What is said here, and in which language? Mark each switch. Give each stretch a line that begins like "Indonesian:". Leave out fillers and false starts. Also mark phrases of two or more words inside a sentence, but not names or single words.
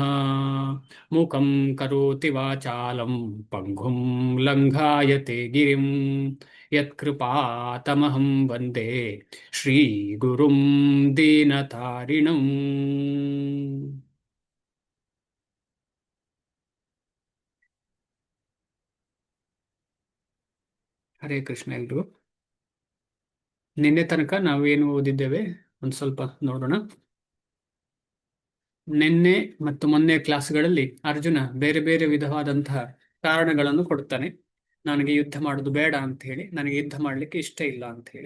Sanskrit: मुखं करोति वाचालं पङ्गुं लङ्घायते गिरिं यत्कृपातमहं वन्दे श्रीगुरुं दीनतारिणम्।
Kannada: ಹರೇ ಕೃಷ್ಣ ಎಲ್ರು. ನಿನ್ನೆ ತನಕ ನಾವೇನು ಓದಿದ್ದೇವೆ ಒಂದು ಸ್ವಲ್ಪ ನೋಡೋಣ. ನಿನ್ನೆ ಮತ್ತು ಮೊನ್ನೆ ಕ್ಲಾಸ್ಗಳಲ್ಲಿ ಅರ್ಜುನ ಬೇರೆ ಬೇರೆ ವಿಧವಾದಂತಹ ಕಾರಣಗಳನ್ನು ಕೊಡ್ತಾನೆ. ನನಗೆ ಯುದ್ಧ ಮಾಡೋದು ಬೇಡ ಅಂತ ಹೇಳಿ, ನನಗೆ ಯುದ್ಧ ಮಾಡಲಿಕ್ಕೆ ಇಷ್ಟ ಇಲ್ಲ ಅಂತ ಹೇಳಿ.